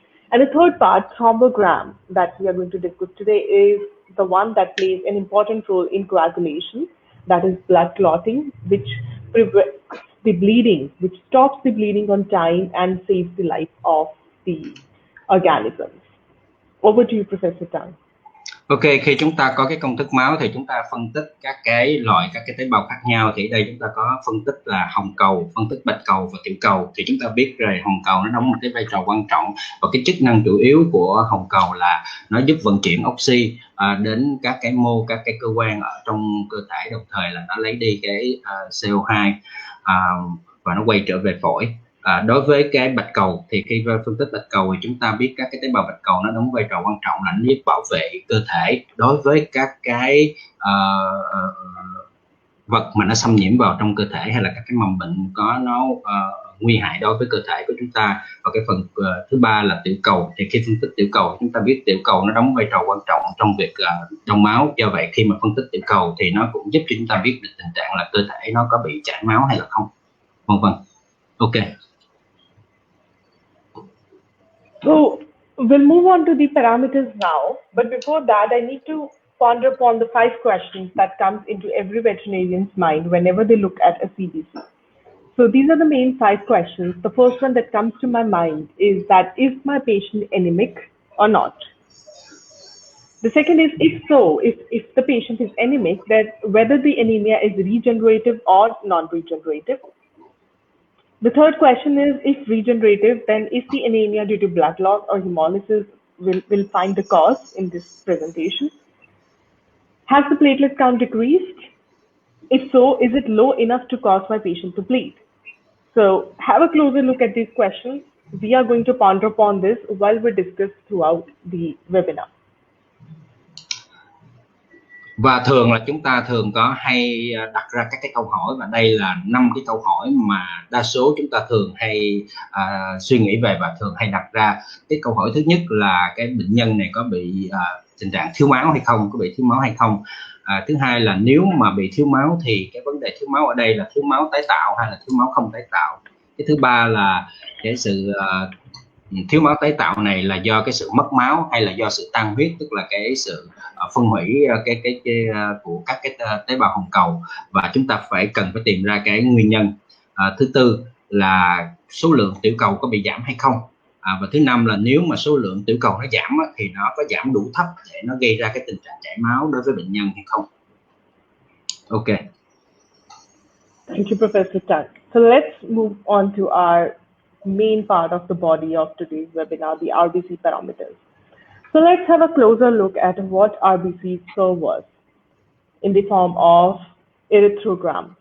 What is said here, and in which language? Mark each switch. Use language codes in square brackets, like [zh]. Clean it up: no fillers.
[en] And the third part, thrombogram, that we are going to discuss today, is the one that plays an important role in coagulation, that is blood clotting, which prevents the bleeding, which stops the bleeding on time and saves the life of the organisms. Over to you, Professor Tang. [vi] Ok, khi chúng ta có cái công thức máu thì chúng ta phân tích các cái loại các cái tế bào khác nhau. Thì ở đây chúng ta có phân tích là hồng cầu, phân tích bạch cầu và tiểu cầu. Thì chúng ta biết rồi hồng cầu nó đóng một cái vai trò quan trọng, và cái chức năng chủ yếu của hồng cầu là nó giúp vận chuyển oxy đến các cái mô, các cái cơ quan ở trong cơ thể, đồng thời là nó lấy đi cái CO2 và nó quay trở về phổi. Đối với cái bạch cầu thì khi phân tích bạch cầu thì chúng ta biết các cái tế bào bạch cầu nó đóng vai trò quan trọng là nó giúp bảo vệ cơ thể đối với các cái vật mà nó xâm nhiễm vào trong cơ thể, hay là các cái mầm bệnh có nó nguy hại đối với cơ thể của chúng ta. Và cái phần thứ ba là tiểu cầu. Thì khi phân tích tiểu cầu chúng ta biết tiểu cầu nó đóng vai trò quan trọng trong việc đông máu. Do vậy khi mà phân tích tiểu cầu thì nó cũng giúp cho chúng ta biết được tình trạng là cơ thể nó có bị chảy máu hay là không, vân vân. Ok. [en] So we'll move on to the parameters now, but before that, I need to ponder upon the 5 questions that comes into every veterinarian's mind whenever they look at a CBC. So these are the main 5 questions. The first one that comes to my mind is that, is my patient anemic or not? The second is, if so, if the patient is anemic, then whether the anemia is regenerative or non-regenerative. The third question is, if regenerative, then is the anemia due to blood loss or hemolysis? Will find the cause in this presentation. Has the platelet count decreased? If so, is it low enough to cause my patient to bleed? So have a closer look at these questions. We are going to ponder upon this while we discuss throughout the webinar. [vi] Và thường là chúng ta thường có hay đặt ra các cái câu hỏi, và đây là 5 cái câu hỏi mà đa số chúng ta thường hay suy nghĩ về và thường hay đặt ra. Cái câu hỏi thứ nhất là cái bệnh nhân này có bị tình trạng thiếu máu hay không, có bị thiếu máu hay không. Thứ hai là nếu mà bị thiếu máu thì cái vấn đề thiếu máu ở đây là thiếu máu tái tạo hay là thiếu máu không tái tạo. Cái thứ ba là cái sự thiếu máu tái tạo này là do cái sự mất máu hay là do sự tan huyết, tức là cái sự phân hủy của các cái tế bào hồng cầu, và chúng ta cần phải tìm ra cái nguyên nhân. Thứ tư là số lượng tiểu cầu có bị giảm hay không. Và thứ năm là nếu mà số lượng tiểu cầu nó giảm thì nó có giảm đủ thấp để nó gây ra cái tình trạng chảy máu đối với bệnh nhân hay không. Ok. [en] Thank you, Professor Tang. So let's move on to our main part of the body of today's webinar, the RBC parameters. So let's have a closer look at what RBCs serve us in the form of erythrogram.